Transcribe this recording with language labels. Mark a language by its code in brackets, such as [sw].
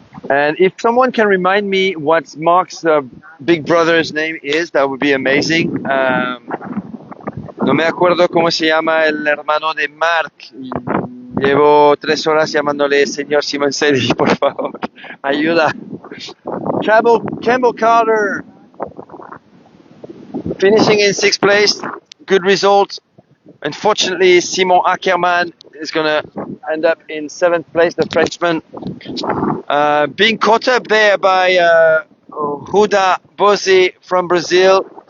[en] And if someone can remind me what Marc's big brother's name is, that would be amazing. [es] No me acuerdo cómo se llama el hermano de Marc. Llevo 3 horas llamándole señor Simoncelli, por favor. Ayuda. [en] Campbell Carter finishing in 6th place. Good result. Unfortunately, Simon Ackermann is going to end up in 7th place, the Frenchman. Being caught up there by Huda Bose from Brazil.